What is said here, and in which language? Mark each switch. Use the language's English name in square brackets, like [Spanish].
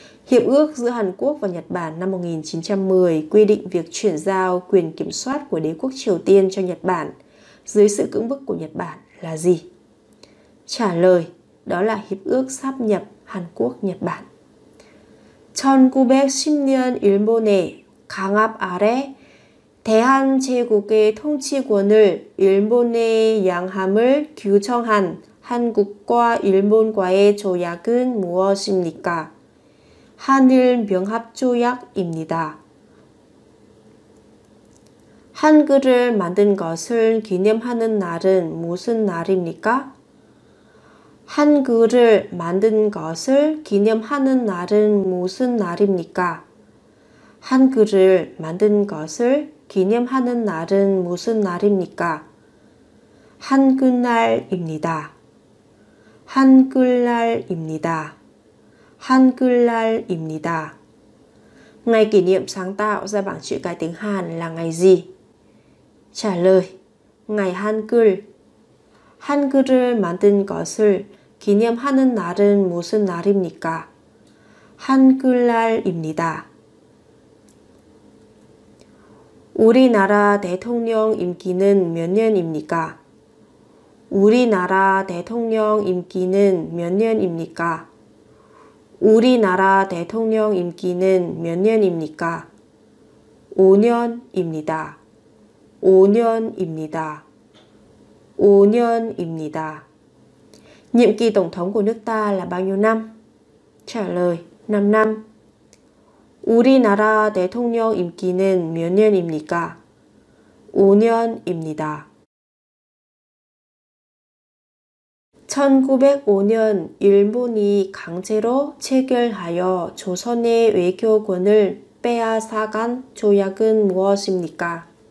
[Vietnamese] Hiệp ước giữa Hàn Quốc và Nhật Bản năm 1910 quy định việc chuyển giao quyền kiểm soát của đế quốc Triều Tiên cho Nhật Bản dưới sự cưỡng bức của Nhật Bản là gì? Trả lời, đó là Hiệp ước sáp nhập Hàn Quốc-Nhật Bản. [Korean] 1910년 일본의 강압 아래 대한제국의 통치권을 일본에 양함을 규정한 한국과 일본과의 조약은 무엇입니까? 한일명합조약입니다. 한글을 만든 것을 기념하는 날은 무슨 날입니까? 한글을 만든 것을 기념하는 날은 무슨 날입니까? 한글을 만든 것을 기념하는 날은 무슨 날입니까? 한글날입니다. 한글날입니다. 한글날입니다. [Vietnamese] Ngày kỷ niệm sáng tạo ra bảng chữ cái tiếng Hàn là ngày gì? Trả lời, ngày Hangul. [Korean] 한글을 만든 것을 기념하는 날은 무슨 날입니까? 한글날입니다. 우리나라 대통령 임기는 몇 년입니까? 우리나라 대통령 임기는 몇 년입니까? 우리나라 대통령 임기는 몇 년입니까? 5년입니다. 5년입니다. 5년입니다. [Vietnamese] Nhiệm kỳ tổng thống của nước ta là bao nhiêu năm? Trả lời, 5 năm. [Korean] 우리나라 대통령 임기는 몇 년입니까? 5년입니다. 1905년 일본이 강제로 체결하여 조선의 외교권을 빼앗아간 조약은 무엇입니까?